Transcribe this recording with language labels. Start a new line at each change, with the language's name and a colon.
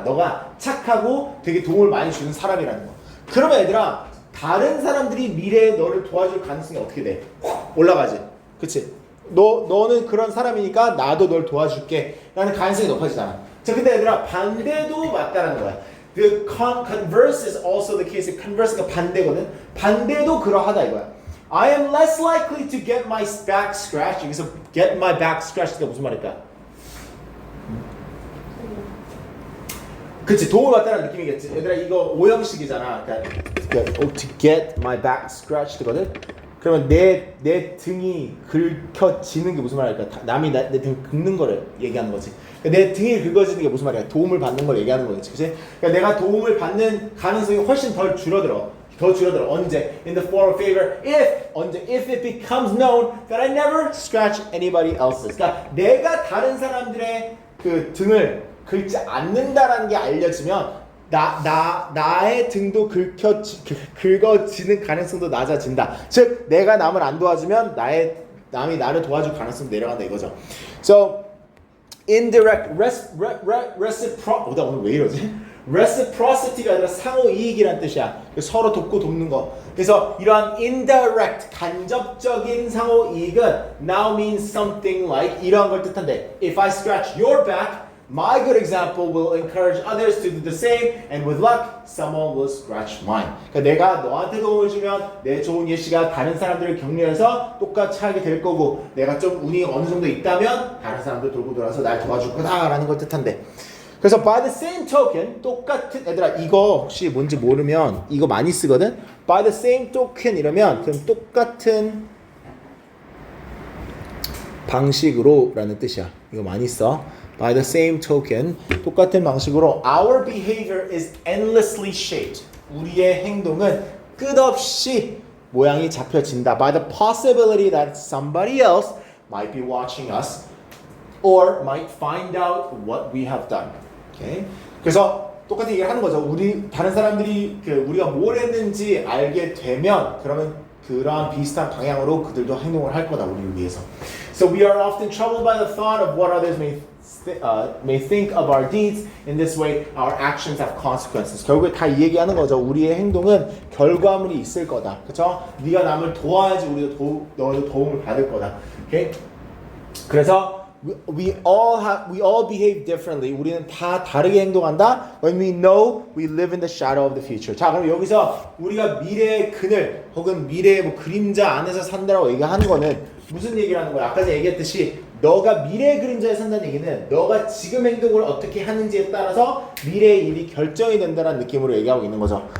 Korean: 너가 착하고 되게 도움을 많이 주는 사람이라는 거. 그러면 얘들아, 다른 사람들이 미래에 너를 도와줄 가능성이 어떻게 돼? 올라가지. 그치? 너는 그런 사람이니까 나도 널 도와줄게 라는 가능성이 높아지잖아. 자, 근데 얘들아, 반대도 맞다라는 거야.
English: The converse is also the case.
Korean: converse가 반대거든. 반대도 그러하다 이거야.
English: I am less likely to get my back scratched.
Korean: 여기서
English: get my back scratched
Korean: 가 무슨 말일까? 그치, 도움을 받다는 느낌이겠지. 얘들아, 이거 오형식이잖아. 그러니까
English: to get my back scratched거든.
Korean: 그러면 내 등이 긁혀지는 게 무슨 말일까? 남이 내 등 긁는 거를 얘기하는 거지. 그러니까 내 등이 긁어지는 게 무슨 말이야? 도움을 받는 걸 얘기하는 거겠지, 그치? 그러니까 내가 도움을 받는 가능성이 훨씬 덜 줄어들어. 언제?
English: In the form of favor. If it becomes known that I never scratch anybody else's.
Korean: 그러니까 내가 다른 사람들의 그 등을 긁지 않는다라는 게 알려지면 나의 등도 긁어지는 가능성도 낮아진다. 즉 내가 남을 안 도와주면 남이 나를 도와줄 가능성도 내려간다 이거죠.
English: So indirect reciprocity.
Korean: 나 오늘 왜 이러지? reciprocity가 아니라 상호 이익이란 뜻이야. 서로 돕고 돕는 거. 그래서 이러한
English: indirect
Korean: 간접적인 상호 이익은
English: now means something like
Korean: 이러한 걸 뜻한데,
English: if I scratch your back, my good example will encourage others to do the same, and with luck, someone will scratch mine.
Korean: 그러니까 내가 너한테 도움을 주면 내 좋은 예시가 다른 사람들을 격려해서 똑같이 하게 될 거고, 내가 좀 운이 어느 정도 있다면 다른 사람들 돌고 돌아서 날 도와줄 거다라는 걸 뜻한대. 그래서
English: by the same token,
Korean: 똑같은, 얘들아 이거 혹시 뭔지 모르면 이거 많이 쓰거든.
English: by the same token
Korean: 이러면 그럼 똑같은 방식으로 라는 뜻이야. 이거 많이 써.
English: by the same token,
Korean: 똑같은 방식으로
English: our behavior is endlessly shaped.
Korean: 우리의 행동은 끝없이 모양이 잡혀진다.
English: by the possibility that somebody else might be watching us or might find out what we have done. Okay?
Korean: 그래서 똑같은 얘기를 하는 거죠. 다른 사람들이 우리가 뭘 했는지 알게 되면 그러면 그러한 비슷한 방향으로 그들도 행동을 할 거다, 우리를 위해서.
English: So we are often troubled by the thought of what others may think of our deeds. In this way, our actions have consequences.
Korean: 결국에 다 이 얘기하는 거죠. 우리의 행동은 결과물이 있을 거다. 그렇죠? 네가 남을 도와야지 우리도 너도 도움을 받을 거다.
English: Okay?
Korean: 그래서
English: we all behave differently.
Korean: 우리는 다 다르게 행동한다.
English: When we know we live in the shadow of the future.
Korean: 자, 그럼 여기서 우리가 미래의 그늘 혹은 미래의 그림자 안에서 산다라고 얘기하는 거는 무슨 얘기를 하는 거야? 아까 전에 얘기했듯이 너가 미래의 그림자에 산다는 얘기는 너가 지금 행동을 어떻게 하는지에 따라서 미래의 일이 결정이 된다는 느낌으로 얘기하고 있는 거죠.